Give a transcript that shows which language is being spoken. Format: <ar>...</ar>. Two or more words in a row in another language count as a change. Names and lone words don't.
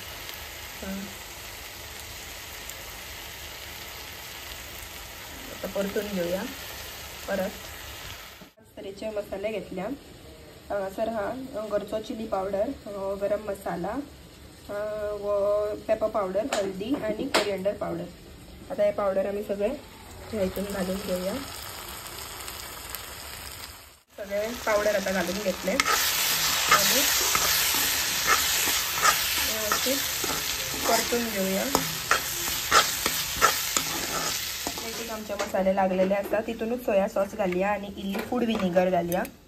<kok>आता परतून घेवया परत तरेचे मसाले घेतल्या हांगासर हा घरचो</kok> <en>chilli powder</en> <kok>गरम मसाला</kok> <en>pepper powder</en> <kok>हल्दी आणि</kok> <en>coriander powder</en> <kok>आता हे पावडर आमी सगळे ह्यातून घालून घेऊया सगळे पावडर आता घालून घेतले आणि परतून घेऊया आमचे मसाले लागलेले असतात तितूनच</kok> <en>soy sauce</en> <kok>घालूया आणि इल्ली</kok> <en>food vinegar</en> <kok>घालूया</kok>